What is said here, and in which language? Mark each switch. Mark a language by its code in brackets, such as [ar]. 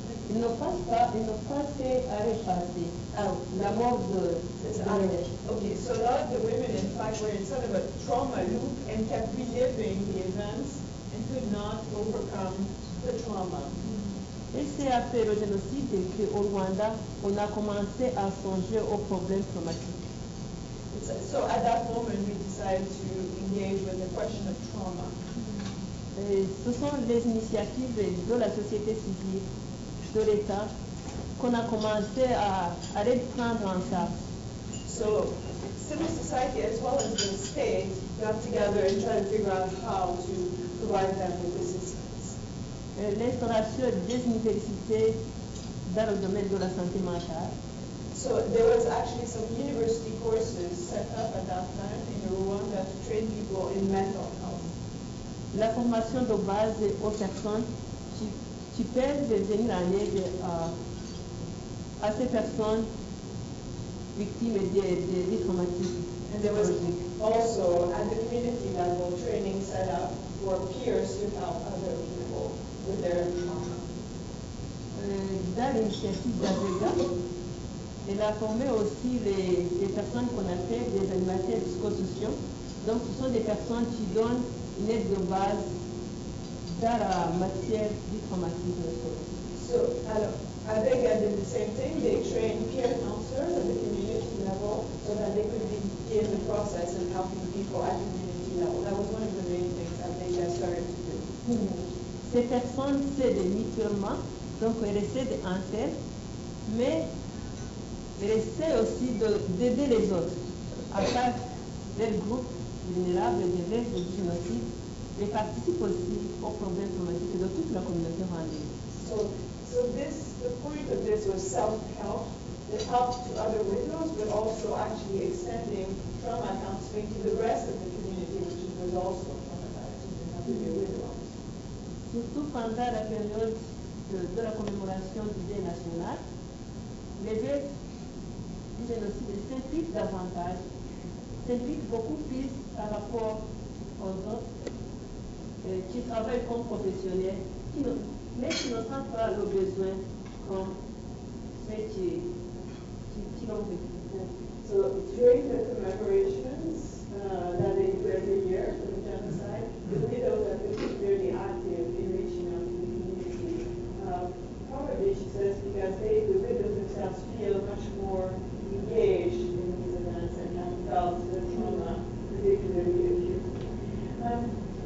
[fr] Ils ne pensent pas qu'à repasser. La mort de [en] Okay, so a lot of the women, in fact, were in sort of a trauma loop and kept reliving the events and could not overcome the trauma. [fr] Et c'est après le génocide qu'au Rwanda, on a commencé à songer aux problèmes traumatiques. [en] So at that moment, we decided to engage with the question of trauma. [fr] Et ce sont les initiatives de la société civile, de l'État, qu'on a commencé à les prendre en charge. [en] So civil society as well as the state got together and tried to figure out how to provide them with assistance. [fr] L'instauration des universités dans le domaine de la santé mentale. [en] So there was actually some university courses set up at that time in Rwanda to train people in mental health. [fr] La formation de base aux personnes qui peuvent venir en aide à ces personnes victimes des traumatismes. [en] And there was also, at the community level, training set up for peers to help other people with their trauma. [fr] Dans l'initiative d'AVEGA, elle a formé aussi les personnes qu'on appelle des animateurs psychosociaux. Donc, ce sont des personnes qui donnent une aide de base dans la matière du traumatisme scolaire. [en] So, AVEGA did the same thing. They trained peer counselors at the community level so that they could begin the process of helping people at the community level. That was one of the main things AVEGA started to do. [fr] Ces personnes s'aident mutuellement, donc elles s'aident entre elles, mais elles essaient aussi d'aider les autres. À part leur groupe vulnérable, des rêves de génocide, elles participent aussi aux problèmes traumatiques de toute la communauté rwandaise. [en] So the point of this was self-help, the help to other widows, but also actually extending trauma counseling to the rest of the community, which was also traumatized and did not to be widows. [fr] Surtout pendant la période de la commémoration du Dé national, les veuves du génocide s'impliquent davantage, s'impliquent beaucoup plus par rapport aux autres qui travaillent comme professionnels, mais qui ne sentent pas le besoin comme ceux qui l'ont vécu. [en] So during the commemorations that they do every year for the genocide, the widows are particularly active in reaching out to the community. Probably, she says, because the widows themselves feel much more engaged in these events and have felt the trauma particularly acutely.